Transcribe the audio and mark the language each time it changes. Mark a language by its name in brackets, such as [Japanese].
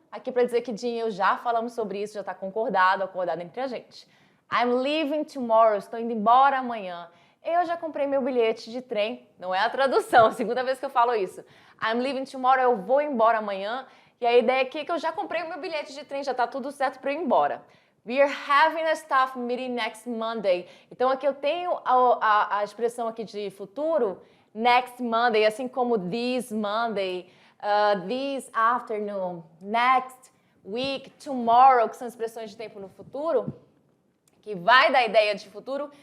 [Portuguese] Aqui para dizer que Jim e eu já falamos sobre isso, já está acordado entre a gente. [English] I'm leaving tomorrow, [Portuguese] estou indo embora amanhã. Eu já comprei meu bilhete de trem, não é a tradução, segunda vez que eu falo isso. [English] I'm leaving tomorrow, [Portuguese] eu vou embora amanhã. E a ideia aqui é que eu já comprei o meu bilhete de trem, já está tudo certo para eu ir embora. [English] We are having a staff meeting next Monday. [Portuguese] Então aqui eu tenho a expressão aqui de futuro, next Monday, assim como this Monday, this afternoon, next week, tomorrow, que são expressões de tempo no futuro, que vai dar ideia de futuro.